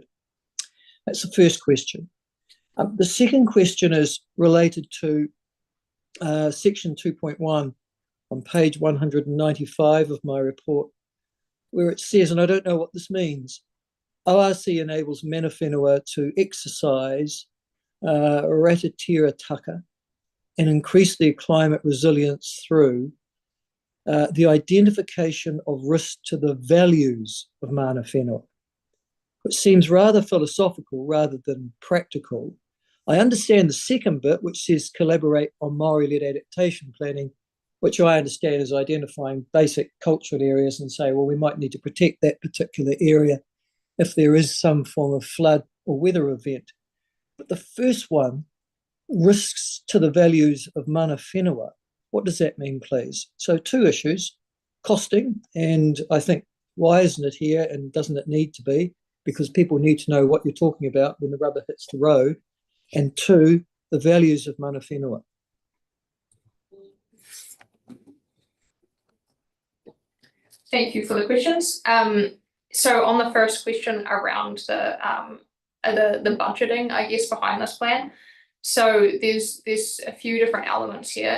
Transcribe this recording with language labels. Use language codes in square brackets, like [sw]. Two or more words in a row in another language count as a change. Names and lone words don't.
[en] That's the first question. The second question is related to section 2.1 on page 195 of my report, where it says, and I don't know what this means, ORC enables [mi] mana whenua [en] to exercise [mi] rata tira taka [en] and increase their climate resilience through the identification of risk to the values of [mi] mana whenua, [en] which seems rather philosophical rather than practical. I understand the second bit, which says collaborate on Māori-led adaptation planning, which I understand is identifying basic cultural areas and say, well, we might need to protect that particular area if there is some form of flood or weather event. But the first one, risks to the values of [mi] mana whenua, [en] what does that mean, please? So two issues, costing, and I think, why isn't it here and doesn't it need to be? Because people need to know what you're talking about when the rubber hits the road. And two, the values of [mi] mana whenua. [en] Thank you for the questions. So on the first question around the budgeting, I guess, behind this plan. So there's a few different elements here.